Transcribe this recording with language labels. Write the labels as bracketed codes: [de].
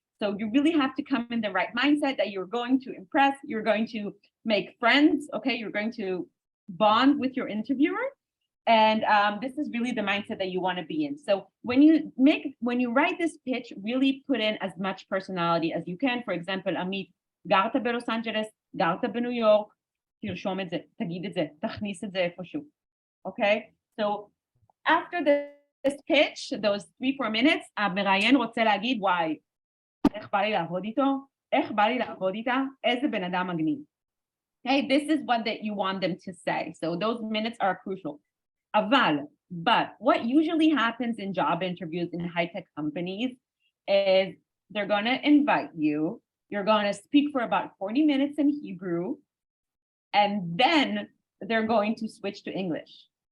[en] So you really have to come in the right mindset that you're going to impress, you're going to make friends, okay? You're going to bond with your interviewer. And this is really the mindset that you want to be in. So when you write this pitch, really put in as much personality as you can. For example, [he] עמית, גרת בלוס אנג'לס, גרת בניו יורק, תרשום את זה, תגיד את זה, תכניס את זה איפשהו. Okay? [en] So after this pitch, those 3-4 minutes, [he] המראיין רוצה להגיד, וואי, איך בא לי לעבוד איתו? איך בא לי לעבוד איתה? איזה בן אדם מגניב. Okay? [en] This is what that you want them to say. So those minutes are crucial. But what usually happens in job interviews in high-tech companies is they're going to invite you. You're going to speak for about 40 minutes in Hebrew, and then they're going to switch to English.